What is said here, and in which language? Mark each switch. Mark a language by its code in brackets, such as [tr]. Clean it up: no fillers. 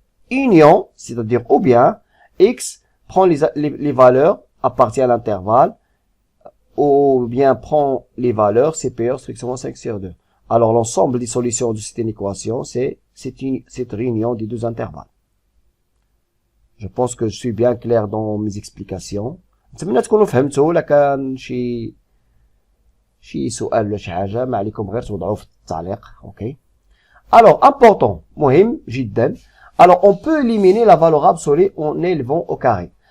[fr] Union, c'est-à-dire ou bien x prend les valeurs appartient à l'intervalle, ou bien prend les valeurs supérieures strictement 5 sur 2. Alors l'ensemble des solutions de cette équation, c'est cette réunion des deux intervalles. Je pense que je suis bien clair dans mes explications. [ar] نتمنى تكونوا فهمتوا. ولا كان شي سؤال ولا شي حاجه ما عليكم غير توضعوه في التعليق. اوكي. [fr] Alors important, [ar] مهم جدا. [fr] Alors on peut éliminer la valeur absolue en élevant au carré.